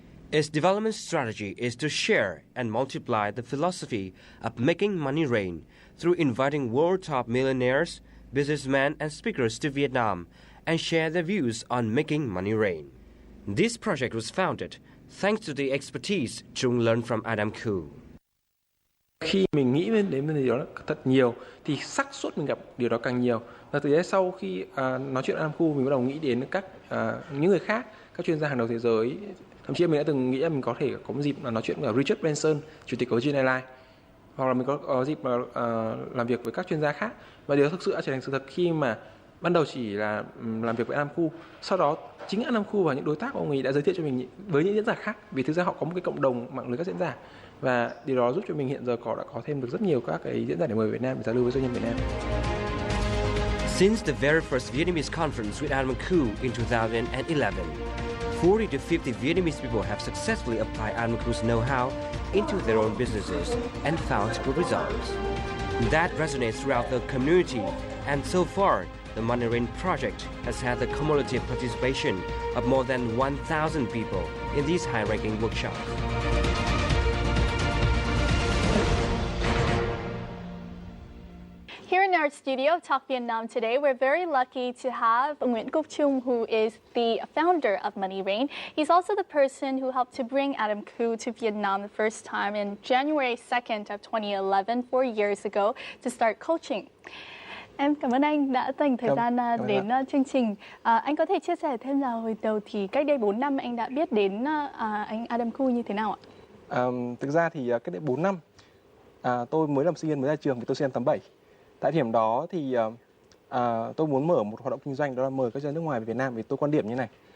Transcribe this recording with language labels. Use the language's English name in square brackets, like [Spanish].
[English] Its development strategy is to share and multiply the philosophy of making money rain through inviting world top millionaires, businessmen, and speakers to Vietnam and share their views on making money rain. This project was founded thanks to the expertise Chung learned from Adam Khoo. [Vietnamese] Khi mình nghĩ đến vấn đề đó thật nhiều thì xác suất mình gặp điều đó càng nhiều. Và từ đấy sau khi nói chuyện Adam Khoo, mình bắt đầu nghĩ đến các những người khác, các chuyên gia hàng đầu thế giới. Thậm chí mình đã từng nghĩ là mình có thể có một dịp nói chuyện với Richard Branson, chủ tịch của Virgin Airlines. hoặc là mình có dịp mà làm việc với các chuyên gia khác, và điều đó thực sự đã trở thành sự thật khi mà ban đầu chỉ là làm việc với Adam Khoo, sau đó chính Adam Khoo và những đối tác của ông ấy đã giới thiệu cho mình với những diễn giả khác, vì thực ra họ có một cái cộng đồng mạng lưới các diễn giả, và điều đó giúp cho mình hiện giờ đã có thêm được rất nhiều các cái diễn giả để mời Việt Nam để giao lưu với doanh nhân Việt Nam. [English] Since the very first Vietnamese conference with Adam Khoo in 2011, 40 to 50 Vietnamese people have successfully applied Adam Khoo's know-how into their own businesses and found good results. That resonates throughout the community, and so far, the Money Rain project has had the cumulative participation of more than 1,000 people in these high-ranking workshops. Here in our studio of Talk Vietnam today, we're very lucky to have Nguyễn Quốc Trung, who is the founder of Money Rain. He's also the person who helped to bring Adam Khoo to Vietnam the first time in January 2nd of 2011, 4 years ago, to start coaching. [Vietnamese] Em cảm ơn anh đã dành thời gian đến chương trình. Anh có thể chia sẻ thêm là hồi đầu thì cách đây 4 năm anh đã biết đến anh Adam Khoo như thế nào ạ? Thực ra thì cách đây 4 năm tôi mới làm sinh viên mới ra trường, vì tôi sinh năm 87. Tại điểm đó thì tôi muốn mở một hoạt động kinh doanh, đó là mời các doanh nước ngoài về Việt Nam, vì tôi quan điểm như này.